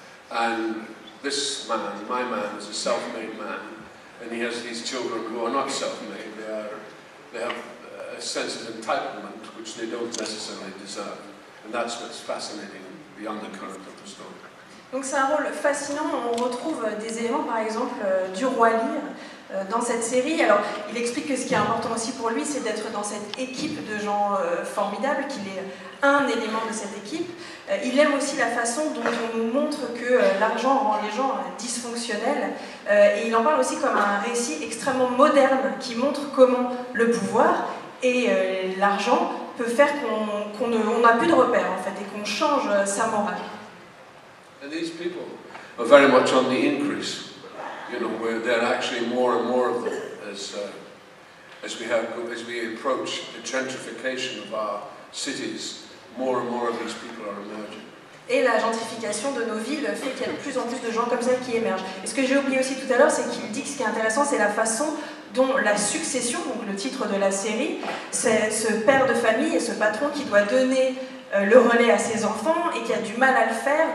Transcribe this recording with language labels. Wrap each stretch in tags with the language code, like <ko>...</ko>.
<en>And this man, my man, is a self-made man, and he has these children who are not self-made. They have a sense of entitlement which they don't necessarily deserve, and that's what's fascinating, the undercurrent of the story.</en> <fr>Donc c'est un rôle fascinant, on retrouve des éléments par exemple du Roi Lear dans cette série. Alors il explique que ce qui est important aussi pour lui c'est d'être dans cette équipe de gens formidables, qu'il est un élément de cette équipe. Il aime aussi la façon dont on nous montre que l'argent rend les gens dysfonctionnels, et il en parle aussi comme un récit extrêmement moderne qui montre comment le pouvoir et l'argent peut faire qu'on n'a plus de repères en fait, et qu'on change sa morale.</fr> <en>And these people are very much on the increase, you know, where there are actually more and more of them as we approach the gentrification of our cities. More and more of these people are emerging.</en> <fr>Et la gentrification de nos villes fait qu'il y a de plus en plus de gens comme ça qui émergent. Et ce que j'ai oublié aussi tout à l'heure, c'est qu'il dit que ce qui est intéressant, c'est la façon dont la succession, donc le titre de la série, c'est ce père de famille et ce patron qui doit donner le relais à ses enfants et qui a du mal à le faire.</fr>